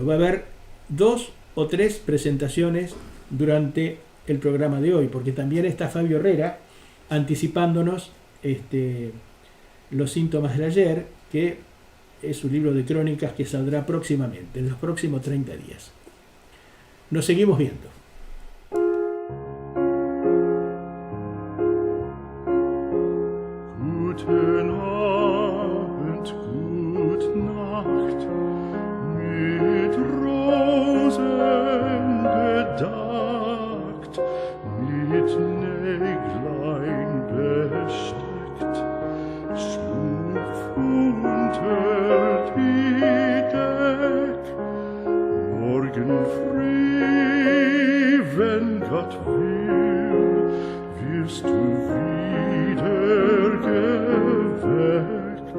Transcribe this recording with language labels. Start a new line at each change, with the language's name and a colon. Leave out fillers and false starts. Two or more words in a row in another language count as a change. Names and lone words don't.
Spanish: Va a haber 2 o 3 presentaciones durante el programa de hoy, porque también está Fabio Herrera anticipándonos Los síntomas del ayer, que es un libro de crónicas que saldrá próximamente, en los próximos 30 días. Nos seguimos viendo.
German: Guten Abend, gut Nacht, mit Rosen bedeckt, mit Näglein besteckt, schlupf unter die Deck, morgen früh, wenn Gott will, wirst du wieder geweckt.